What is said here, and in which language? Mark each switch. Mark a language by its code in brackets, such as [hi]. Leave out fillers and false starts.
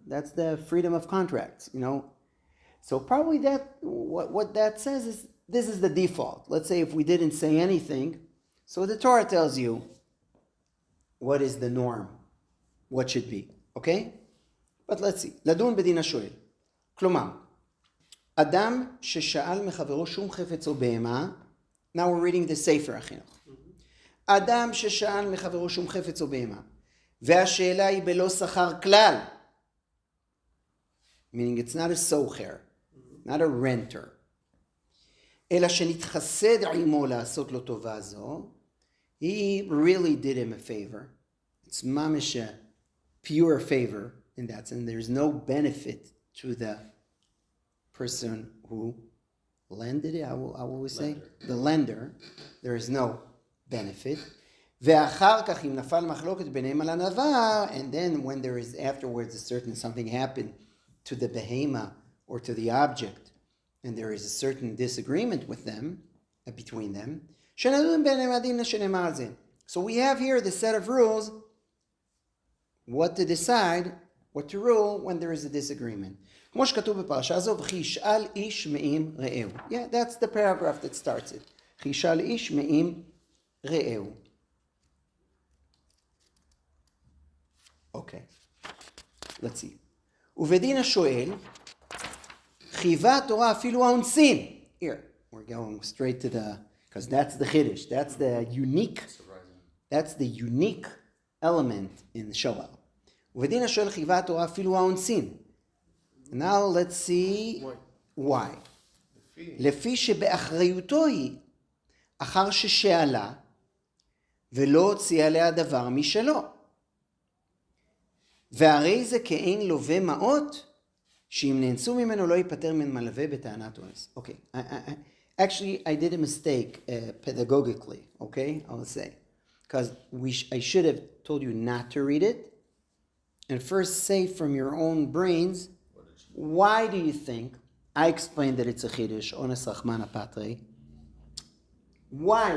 [en] That's the freedom of contracts, So probably what that says is, this is the default. Let's say if we didn't say anything, so the Torah tells you what is the norm, what should be, okay? But let's see. [he] לדון בדין השואל. כלומר, אדם ששאל מחברו שום חפץ או בהמה, [en] now we're reading the Sefer [he] החינוך. אדם ששאל מחברו שום חפץ או בהמה, והשאלה היא בלא שכר כלל, [en] meaning it's not a socher, not a renter, [he] אלא שנתחסד עמו לעשות לו טובה זו, [en] he really did him a favor. It's mamish a pure favor in that sense. There's no benefit to the person who lended it. I will always say the lender. There is no benefit. [he] ואחר כך אם נפל מחלוקת ביניהם על הנבר, [en] and then when there is afterwards a certain something happened to the behema or to the object, and there is a certain disagreement with them, between them, [he] שנדון ביניהם הדין שנאמר על זה. [en] So we have here the set of rules, what to decide, what to rule when there is a disagreement. [he] כמו שכתוב בפרשה הזו, וכי ישאל איש מעם רעהו. [en] Yeah, that's the paragraph that starts it. [he] וכי ישאל איש מעם רעהו. [en] Okay, let's see. [he] ובדין השואל, חייבה התורה אפילו האונסין. [en] Here, we're going straight to the, because that's the chiddush, that's the unique element in the shoel. [he] ובדין השואל חייבה התורה אפילו האונסין. [en] Now let's see why. [he] לפי שבאחריותו היא, אחר ששאלה, ולא הוציאה עליה דבר משלו. והרי זה כאין לווה מעות, שאם נאנסו ממנו לא ייפטר מן מלווה בטענת אונס. [en] Okay, actually I did a mistake pedagogically, okay, I'll say. Because I should have told you not to read it, and first say from your own brains, why do you think, I explained that it's a chiddush, ones rachmana patre. Why?